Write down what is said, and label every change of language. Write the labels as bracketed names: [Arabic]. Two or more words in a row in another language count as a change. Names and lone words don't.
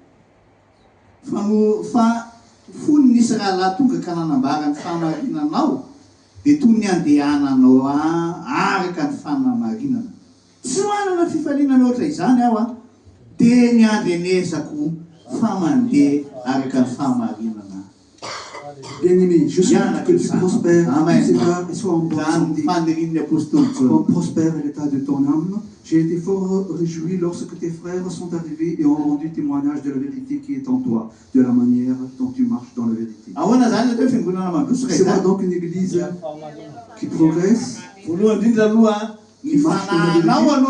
[Malagasy] Fa fony nisy raha tonga ka nanambara ny fahamarinanao dia toy ny andehananao araka ny fahamarinana. Tsy manana fifaliana oatra izany aho dia ny andrenezako fa mandeha araka ny fahamarinana. [French] Bien-aimé, je souhaite que tu prospères, Amen. tes frères et sois en bonne santé. Comme prospère l'état de ton âme. J'ai été fort réjoui lorsque tes frères sont arrivés et ont rendu témoignage de la vérité qui est en toi, de la manière dont tu marches dans la vérité. C'est moi donc une église qui progresse, qui marche dans la vérité.